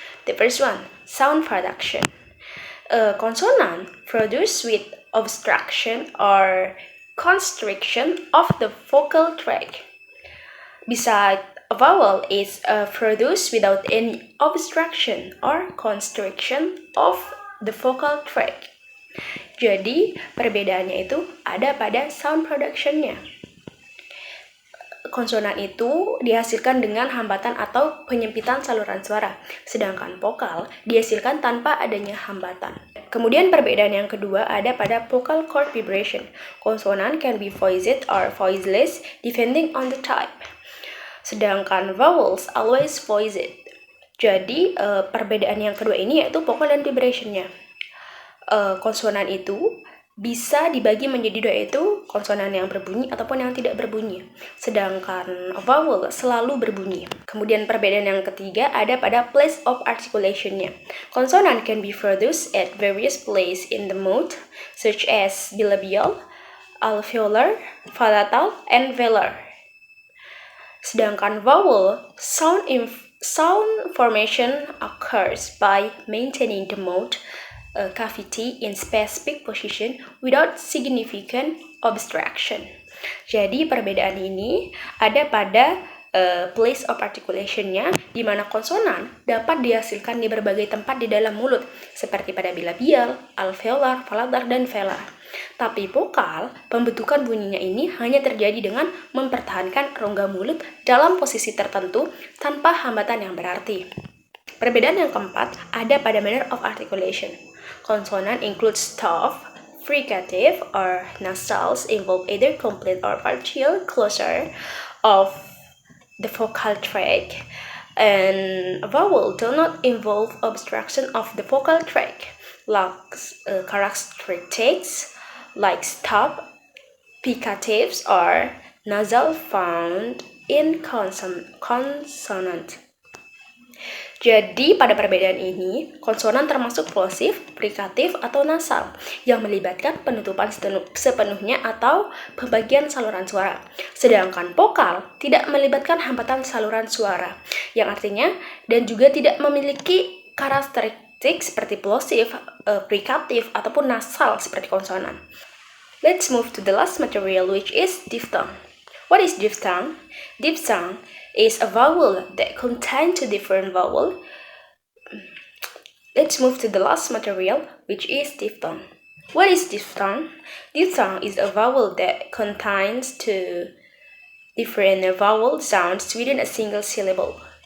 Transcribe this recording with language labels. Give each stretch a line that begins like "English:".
English: The first one, sound production. A consonant produced with obstruction or constriction of the vocal tract. Besides, a vowel is produced without any obstruction or constriction of the vocal tract.
Indonesian: Jadi, perbedaannya itu ada pada sound production-nya. Konsonan itu dihasilkan dengan hambatan atau penyempitan saluran suara, sedangkan vokal dihasilkan tanpa adanya hambatan. Kemudian perbedaan yang kedua ada pada vocal cord vibration.
English: Konsonan can be voiced or voiceless depending on the type.
Indonesian: Sedangkan
English: vowels always voiced.
Indonesian: Jadi perbedaan yang kedua ini yaitu vocal dan vibration-nya. Konsonan itu bisa dibagi menjadi dua, yaitu konsonan yang berbunyi ataupun yang tidak berbunyi. Sedangkan vowel selalu berbunyi. Kemudian perbedaan yang ketiga ada pada place of articulation-nya.
English: Konsonan can be produced at various places in the mouth, such as bilabial, alveolar, palatal, and velar. Sedangkan vowel sound formation occurs by maintaining the mouth cavity in specific position without significant obstruction.
Indonesian: Jadi perbedaan ini ada pada place of articulation-nya, di mana konsonan dapat dihasilkan di berbagai tempat di dalam mulut, seperti pada bilabial, alveolar, palatal, dan velar. Tapi vokal, pembentukan bunyinya ini hanya terjadi dengan mempertahankan rongga mulut dalam posisi tertentu tanpa hambatan yang berarti. Perbedaan yang keempat ada pada manner of articulation.
English: Consonant includes stop, fricative, or nasals involve either complete or partial closure of the vocal tract, and vowel do not involve obstruction of the vocal tract, like characteristics like stop, fricatives, or nasal found in consonant.
Indonesian: Jadi, pada perbedaan ini, konsonan termasuk plosive, frikatif, atau nasal yang melibatkan penutupan sepenuhnya atau pembagian saluran suara. Sedangkan vokal tidak melibatkan hambatan saluran suara, yang artinya dan juga tidak memiliki karakteristik seperti plosive, frikatif, ataupun nasal seperti konsonan.
English: Let's move to the last material, which is diphthong. What is diphthong? Diphthong is a vowel that contains two different vowels. Let's move to the last material, which is diphthong. What is diphthong? Diphthong is a vowel that contains two different vowel sounds within a single syllable.